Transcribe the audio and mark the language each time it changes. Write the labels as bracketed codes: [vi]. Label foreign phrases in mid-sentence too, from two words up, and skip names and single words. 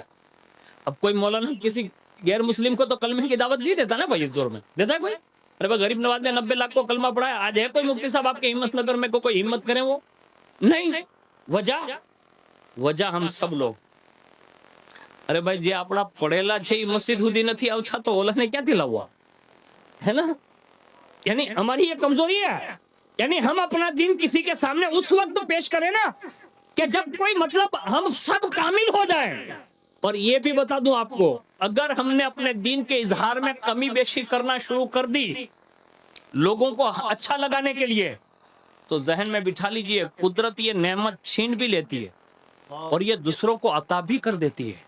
[ur] اب کوئی مولانا کسی غیر مسلم کو تو کلمے کی دعوت نہیں دیتا نا بھائی، اس دور میں دیتا ہے کوئی؟ ارے بھائی غریب نواز نے 90 لاکھ کو کلمہ پڑھا ہے، آج ہے کوئی مفتی صاحب آپ کے ہمت نگر میں کوئی ہمت کریں؟ وہ نہیں۔ وجہ ہم سب لوگ، ارے بھائی جی اپنا [gu] پڑھેલા છે એ મસ્જિદ સુધી નથી આવતા તો ઓલાને ક્યાંથી લાવવા [ur] ہے نا؟ یعنی ہماری یہ کمزوری ہے، یعنی ہم اپنا دین کسی کے سامنے اس وقت پیش کریں نا کہ جب کوئی مطلب ہم سب کامل ہو جائیں۔ اور یہ بھی بتا دوں آپ کو، اگر ہم نے اپنے دین کے اظہار میں کمی بیشی کرنا شروع کر دی لوگوں کو اچھا لگانے کے لیے، تو ذہن میں بٹھا لیجئے قدرت یہ نعمت چھین بھی لیتی ہے اور یہ دوسروں کو عطا بھی کر دیتی ہے۔